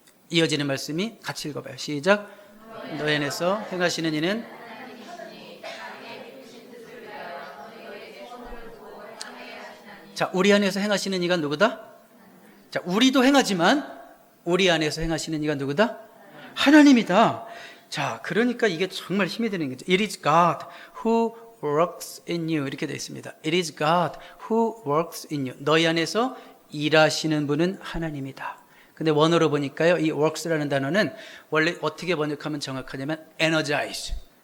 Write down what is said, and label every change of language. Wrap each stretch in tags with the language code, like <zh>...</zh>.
<ko>이어지는 말씀이 같이 읽어봐요. 시작. 너희 안에서 행하시는 이는, 자, 우리 안에서 행하시는 이가 누구다? 자, 우리도 행하지만 우리 안에서 행하시는 이가 누구다? 하나님이다. 자, 그러니까 이게 정말 힘이 드는 거죠.</ko> <en>It is God who works in you.</en> <ko>이렇게 되어 있습니다.</ko> <en>It is God who works in you.</en> <ko>너희 안에서 일하시는 분은 하나님이다. 근데 원어로 보니까요, 이 works라는 단어는 원래 어떻게 번역하면 정확하냐면 energizes.</ko>